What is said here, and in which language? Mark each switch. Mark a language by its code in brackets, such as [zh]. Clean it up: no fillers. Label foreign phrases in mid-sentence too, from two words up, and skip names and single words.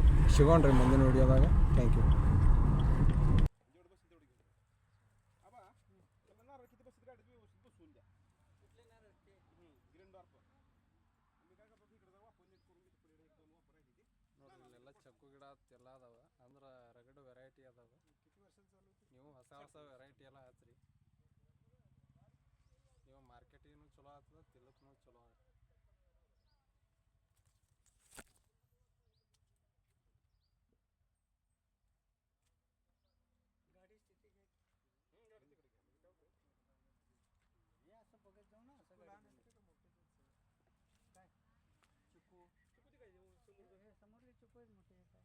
[kn] ಸಿಗೋಣ್ರಿ ಮುಂದಿನ ವಿಡಿಯೋದಾಗ. [en] thank you. [kn] ನೋಡ್ರಿ ಇಲ್ಲೆಲ್ಲ ಚಕ್ಕು ಗಿಡ ಎಲ್ಲ ಅದಾವ. ಅಂದ್ರೆ ರಗಡು ವೆರೈಟಿ ಅದಾವ. ನೀವು ಹೊಸ ವೆರೈಟಿ ಎಲ್ಲ ಹಚ್ಚಿರಿ. ನೀವು ಮಾರ್ಕೆಟಿಗೂ ಚಲೋ ಆಗ್ತದೆ, ತಿನ್ನಕ್ಕೂ ಚಲೋ ಆಗ್ತದೆ. [mr] गाडी स्थिती हे असं बघत जाऊ ना. असं लहान असते का मोठे काय चिकू हे समोरले चिकू आहेत मोठे.